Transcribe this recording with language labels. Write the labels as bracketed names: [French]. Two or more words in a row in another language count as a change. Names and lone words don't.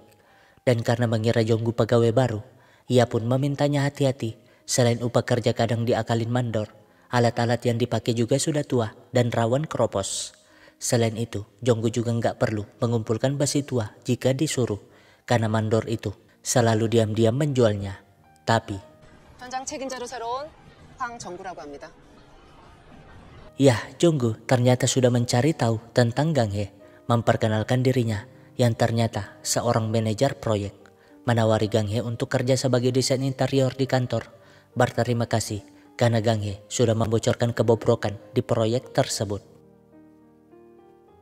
[Indonesian] Dan karena mengira Jonggu pegawai baru, ia pun memintanya hati-hati. Selain upah kerja kadang diakalin mandor, alat-alat yang dipakai juga sudah tua dan rawan keropos. Selain itu, Jonggu juga nggak perlu mengumpulkan besi tua jika disuruh, karena mandor itu selalu diam-diam menjualnya. Tapi [Korean] 현장 책임자로 새로운 황정구라고 합니다. [Indonesian] ya, Jonggu ternyata sudah mencari tahu tentang Ganghe, memperkenalkan dirinya yang ternyata seorang manajer proyek, menawari Ganghe untuk kerja sebagai desain interior di kantor. Berterima kasih karena Ganghe sudah membocorkan kebobrokan di proyek tersebut.